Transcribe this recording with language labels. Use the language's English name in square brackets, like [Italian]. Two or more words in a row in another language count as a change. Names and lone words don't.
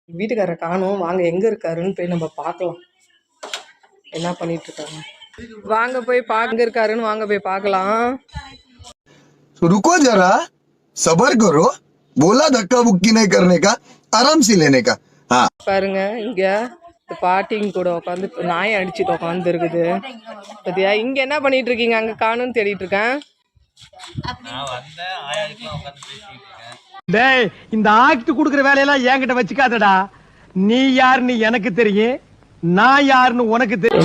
[Tamil] வீட்டுக்காரரை காணோம், வாங்க எங்க இருக்காருன்னு போய் நம்ம பார்க்கலாம். என்ன பண்ணிட்டு இருக்காங்க, வாங்க போய் எங்க இருக்காருன்னு வாங்க போய் பார்க்கலாம். [Hindi] रुको जरा सबर करो बोला धक्का बुक्की नहीं करने का आराम से लेने का हाँ [Tamil] பாருங்க இங்க பாட்டிங்க கூட உட்காந்து நாயை அடிச்சுட்டு உட்காந்து இருக்குது பத்தியா. இங்க என்ன பண்ணிட்டு இருக்கீங்க? அங்க காணும்னு தேடிட்டு இருக்கேன். டேய், இந்த ஆக்ட் குடுக்குற வேலையெல்லாம் என்கிட்ட வச்சுக்காதடா. நீ யாருன்னு எனக்கு தெரியும், நான் யாருன்னு உனக்கு தெரியும்.